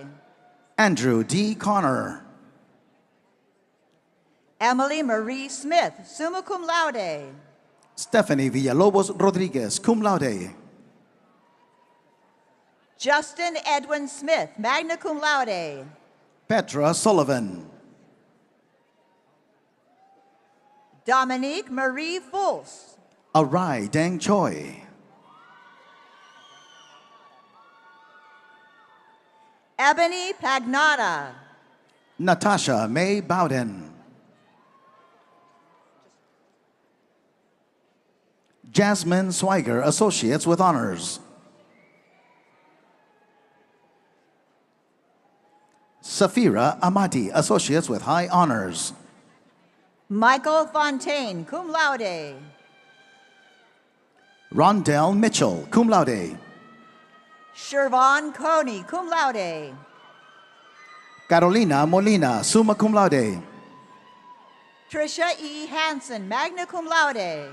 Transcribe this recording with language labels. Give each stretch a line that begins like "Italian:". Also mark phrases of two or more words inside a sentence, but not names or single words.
English: Andrew D. Connor. Emily Marie Smith,
Latin: summa cum laude.
English: Stephanie Villalobos Rodriguez,
Latin: cum laude.
English: Justin Edwin Smith,
Latin: magna cum laude.
English: Petra Sullivan. Dominique Marie Fulse. Arai Deng Choi. Ebony Pagnotta. Natasha May Bowden. Jasmine Swiger, Associates with honors. Safira Amati, Associates with high honors. Michael Fontaine,
Latin: cum laude.
English: Rondell Mitchell,
Latin: cum laude.
English: Shervon Coney,
Latin: cum laude.
English: Carolina Molina,
Latin: summa cum laude.
English: Trisha E. Hansen,
Latin: magna cum laude.